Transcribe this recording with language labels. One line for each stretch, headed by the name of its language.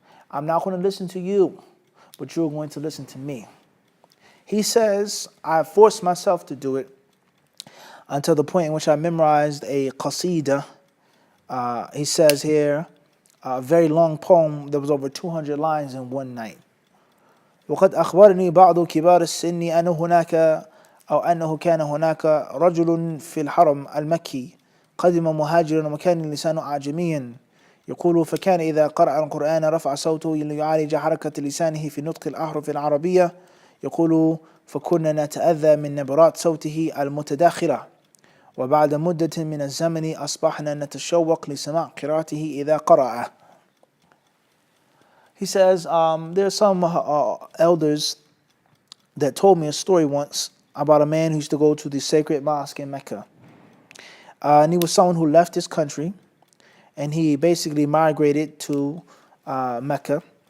English: I'm not going to listen to you, but you're going to listen to me. He says, I forced myself to do it until the point in which I memorized a qasida. He says here, a very long poem that was over 200 lines in one night.
Arabic: وقد أخبرني بعض كبار السن أنه كان هناك رجل في الحرم المكي قدم مهاجرا وكان لسانه أعجميا يقول فكان إذا قرأ القرآن رفع صوته ليعالج حركة لسانه في نطق الأحرف العربية يقول فكنا نتأذى من نبرات صوته المتداخلة وبعد مدة من الزمن أصبحنا نتشوق لسماع قراءته إذا قرأ.
English: He says, there are some elders that told me a story once about a man who used to go to the sacred mosque in Mecca. And he was someone who left his country and he basically migrated to Mecca.